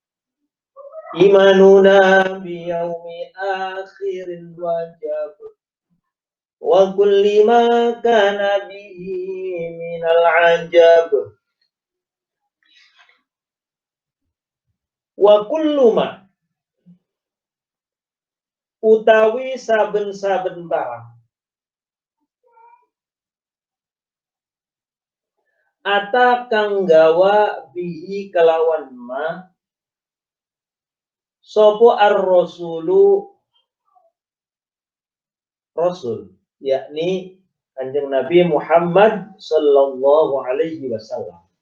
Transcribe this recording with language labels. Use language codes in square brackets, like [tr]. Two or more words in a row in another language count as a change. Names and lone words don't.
[ar] إيماننا بيوم آخرين واجب وكل ما كان به من العجب وكل ما [jv] utawi saben-saben barang ata kang gawa bihi kelawan ma sopo [ar] الرسول رسول, [jv] yakni Kanjeng Nabi Muhammad [ar] صلى الله عليه وسلم.